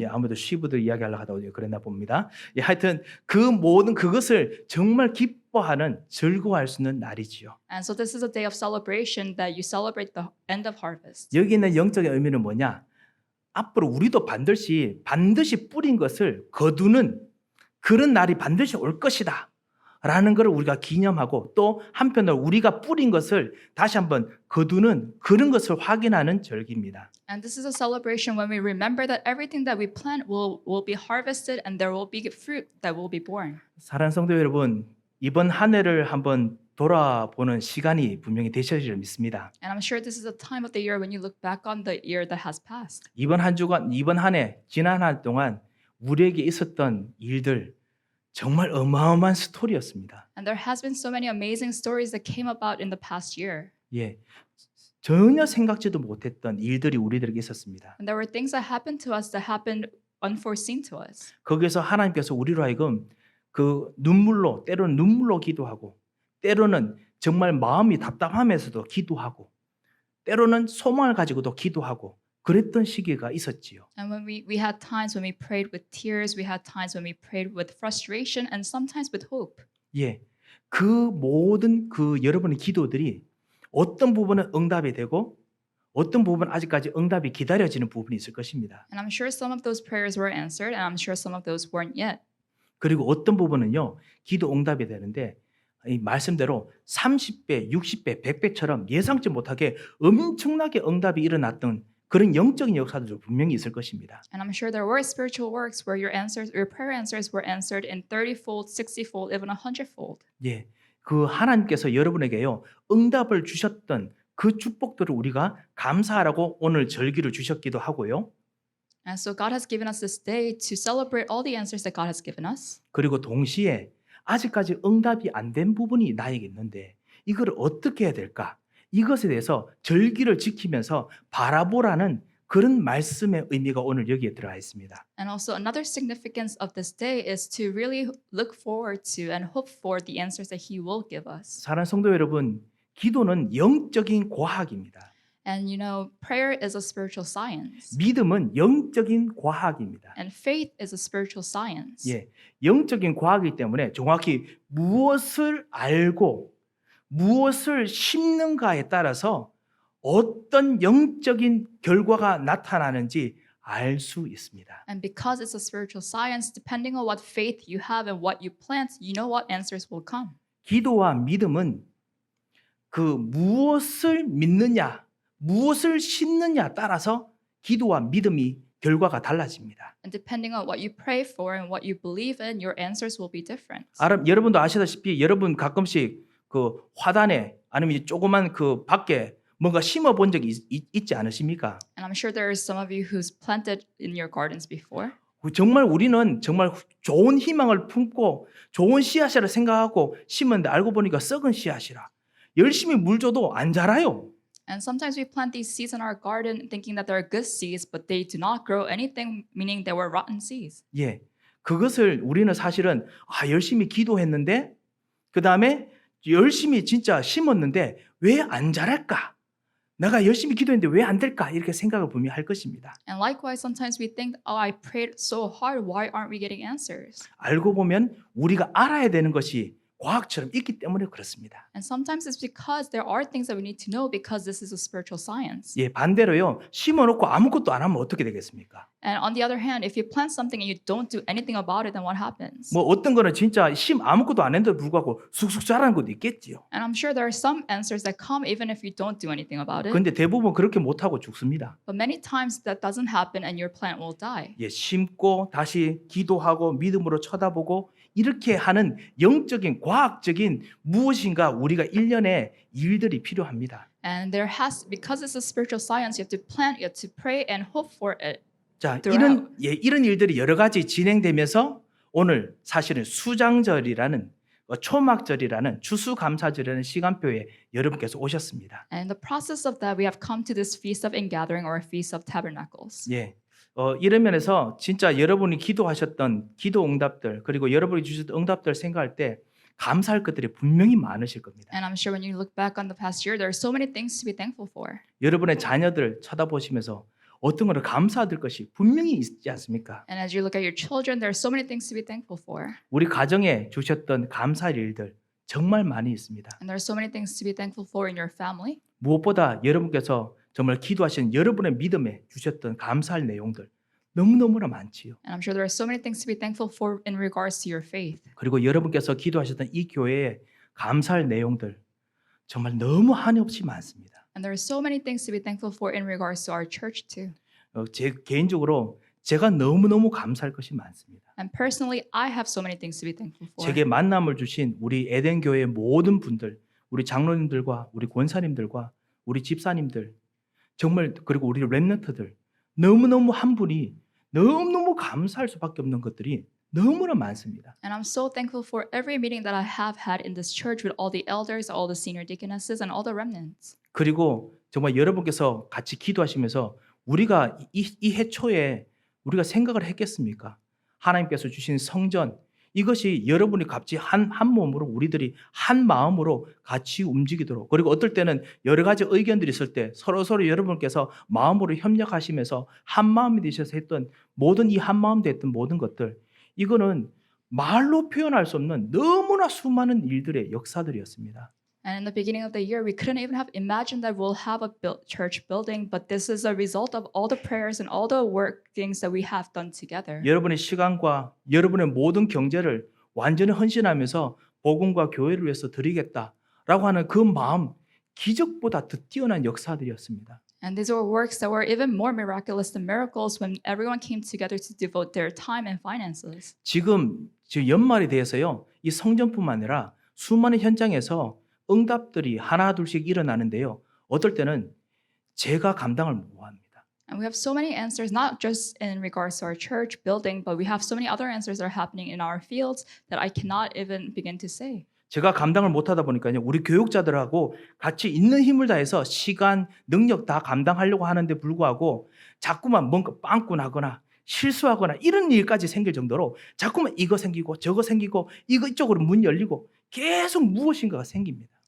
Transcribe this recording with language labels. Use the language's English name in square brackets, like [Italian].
[Korean] 예, 아무도 시부들 이야기하려고 하다 그랬나 봅니다. 예, 하여튼 그 모든 그것을 정말 기뻐하는 즐거워할 수 있는 날이지요. [English] And so this is a day of celebration that you celebrate the end of harvest. [Korean] 여기 있는 영적인 의미는 뭐냐? 앞으로 우리도 반드시 뿌린 것을 거두는 그런 날이 반드시 올 것이다. 라는 것을 우리가 기념하고 또 한편으로 우리가 뿌린 것을 다시 한번 거두는 그런 것을 확인하는 절기입니다. [English] And this is a celebration when we remember that everything that we plant will be harvested and there will be fruit that will be born. [Korean] 사랑하는 성도 여러분, 이번 한 해를 한번 돌아보는 시간이 분명히 되시리라 믿습니다. [English] And I'm sure this is a time of the year when you look back on the year that has passed. [Korean] 이번 한 해, 지난 한 해 동안 우리에게 있었던 일들 정말 어마어마한 스토리였습니다. [English] And there has been so many amazing stories that came about in the past year. [Korean] 예, 전혀 생각지도 못했던 일들이 우리들에게 있었습니다. [English] And there were things that happened to us that happened unforeseen to us. [Korean] 거기에서 하나님께서 우리로 하여금 때로는 눈물로 기도하고, 때로는 정말 마음이 답답하면서도 기도하고, 때로는 소망을 가지고도 기도하고, 그랬던 시기가 있었지요. [English] And when we had times when we prayed with tears, we had times when we prayed with frustration, and sometimes with hope. [Korean] 예, 그 모든 여러분의 기도들이 어떤 부분은 응답이 되고, 어떤 부분은 아직까지 응답이 기다려지는 부분이 있을 것입니다. [English] And I'm sure some of those prayers were answered, and I'm sure some of those weren't yet. [Korean] 그리고 어떤 부분은요, 기도 응답이 되는데 이 말씀대로 30배, 60배, 100배처럼 예상치 못하게 엄청나게 응답이 일어났던 그런 영적인 역사들도 분명히 있을 것입니다. [English] And I'm sure there were spiritual works where your prayer answers were answered in 30-fold, 60-fold, even 100-fold. [Korean] 예, 그 하나님께서 여러분에게요 응답을 주셨던 그 축복들을 우리가 감사하라고 오늘 절기를 주셨기도 하고요. [English] And so God has given us this day to celebrate all the answers that God has given us. [Korean] 그리고 동시에 아직까지 응답이 안 된 부분이 나에게 있는데 이걸 어떻게 해야 될까? 이것에 대해서 절기를 지키면서 바라보라는 그런 말씀의 의미가 오늘 여기에 들어가 있습니다. [English] And also another significance of this day is to really look forward to and hope for the answers that He will give us. [Korean] 사랑하는 성도 여러분, 기도는 영적인 과학입니다. [English] And you know, prayer is a spiritual science. [Korean] 믿음은 영적인 과학입니다. [English] And faith is a spiritual science. [Korean] 예, 영적인 과학이기 때문에 정확히 무엇을 알고 무엇을 심는가에 따라서 어떤 영적인 결과가 나타나는지 알 수 있습니다. [English] And because it's a spiritual science, depending on what faith you have and what you plant, you know what answers will come. [Korean] 기도와 믿음은 무엇을 믿느냐, 무엇을 심느냐 따라서 기도와 믿음이 결과가 달라집니다. [English] And depending on what you pray for and what you believe in, your answers will be different. [Korean] 여러분도 아시다시피 여러분 가끔씩 화단에 아니면 조그만 밖에 뭔가 심어 본 적이 있지 않으십니까? [English] And I'm sure there are some of you who's planted in your gardens before. [Korean] 정말 우리는 정말 좋은 희망을 품고 좋은 씨앗이라 생각하고 심었는데 알고 보니까 썩은 씨앗이라. 열심히 물 줘도 안 자라요. [English] And sometimes we plant these seeds in our garden thinking that they're good seeds, but they do not grow anything, meaning they were rotten seeds. [Korean] 예, 그것을 우리는 사실은 열심히 기도했는데 그 다음에 열심히 진짜 심었는데 왜 안 자랄까? 내가 열심히 기도했는데 왜 안 될까? 이렇게 생각을 분명히 할 것입니다. [English] And likewise, sometimes we think, oh, I prayed so hard. Why aren't we getting answers? [Korean] 알고 보면 우리가 알아야 되는 것이 과학처럼 있기 때문에 그렇습니다. [English] And sometimes it's because there are things that we need to know because this is a spiritual science. [Korean] 예, 반대로요. 심어놓고 아무것도 안 하면 어떻게 되겠습니까? [English] And on the other hand, if you plant something and you don't do anything about it, then what happens? [Korean] 뭐 어떤 거는 진짜 아무것도 안 했는데도 불구하고 쑥쑥 자라는 것도 있겠지요. [English] And I'm sure there are some answers that come even if you don't do anything about it. [Korean] 그런데 대부분 그렇게 못하고 죽습니다. [English] But many times that doesn't happen and your plant will die. [Korean] 예, 심고 다시 기도하고 믿음으로 쳐다보고 이렇게 하는 영적인 과학적인 무엇인가 우리가 일련의 일들이 필요합니다. [English] And there has, because it's a spiritual science, you have to plant, you have to pray and hope for it. [Korean] 자, [English] throughout. [Korean] 이런 일들이 여러 가지 진행되면서 오늘 사실은 수장절이라는 초막절이라는 추수감사절이라는 시간표에 여러분께서 오셨습니다. [English] And in the process of that, we have come to this Feast of Ingathering or Feast of Tabernacles. [Korean] 예. 이런 면에서 진짜 여러분이 기도하셨던 기도 응답들 그리고 여러분이 주셨던 응답들 생각할 때 감사할 것들이 분명히 많으실 겁니다. [English] And I'm sure when you look back on the past year, there are so many things to be thankful for. [Korean] 여러분의 자녀들 쳐다보시면서 어떤 거를 감사할 것이 분명히 있지 않습니까? [English] And as you look at your children, there are so many things to be thankful for. [Korean] 우리 가정에 주셨던 감사할 일들 정말 많이 있습니다. [English] And there are so many things to be thankful for in your family. [Korean] 무엇보다 여러분께서 정말 기도하신 여러분의 믿음에 주셨던 감사할 내용들 너무너무나 많지요. [English] And I'm sure there are so many things to be thankful for in regards to your faith. [Korean] 그리고 여러분께서 기도하셨던 이 교회에 감사할 내용들 정말 너무 한없이 많습니다. [English] And there are so many things to be thankful for in regards to our church too. [Korean] 제 개인적으로 제가 너무너무 감사할 것이 많습니다. [English] And personally, I have so many things to be thankful for. [Korean] 제게 만남을 주신 우리 에덴 교회의 모든 분들, 우리 장로님들과 우리 권사님들과 우리 집사님들 정말 그리고 우리 렘넌트들 너무너무 한 분이 너무너무 감사할 수밖에 없는 것들이 너무나 많습니다. [English] And I'm so thankful for every meeting that I have had in this church with all the elders, all the senior deaconesses, and all the remnants. [Korean] 그리고 정말 여러분께서 같이 기도하시면서 우리가 이 해 초에 우리가 생각을 했겠습니까? 하나님께서 주신 성전 이것이 여러분이 같이 한 몸으로 우리들이 한 마음으로 같이 움직이도록 그리고 어떨 때는 여러 가지 의견들이 있을 때 서로 여러분께서 마음으로 협력하시면서 한 마음이 되셔서 했던 모든 이 한 마음 됐던 모든 것들 이거는 말로 표현할 수 없는 너무나 수많은 일들의 역사들이었습니다. [English] And in the beginning of the year, we couldn't even have imagined that we'll have a church building, but this is a result of all the prayers and all the work things that we have done together. [Korean] 여러분의 시간과 여러분의 모든 경제를 완전히 헌신하면서 복음과 교회를 위해서 드리겠다라고 하는 그 마음 기적보다 더 뛰어난 역사들이었습니다. [English] And these were works that were even more miraculous than miracles when everyone came together to devote their time and finances. [Korean] 지금 연말이 돼서요. 이 성전뿐만 아니라 수많은 현장에서 응답들이 하나 둘씩 일어나는데요. 어떨 때는 제가 감당을 못합니다. [English] And we have so many answers, not just in regards to our church building, but we have so many other answers that are happening in our fields that I cannot even begin to say. [Korean] 제가 감당을 못하다 보니까요. 우리 교육자들하고 같이 있는 힘을 다해서 시간, 능력 다 감당하려고 하는데 불구하고 자꾸만 뭔가 빵꾸 나거나 실수하거나 이런 일까지 생길 정도로 자꾸만 이거 생기고 저거 생기고 이쪽으로 문 열리고 계속 무엇인가가 생깁니다.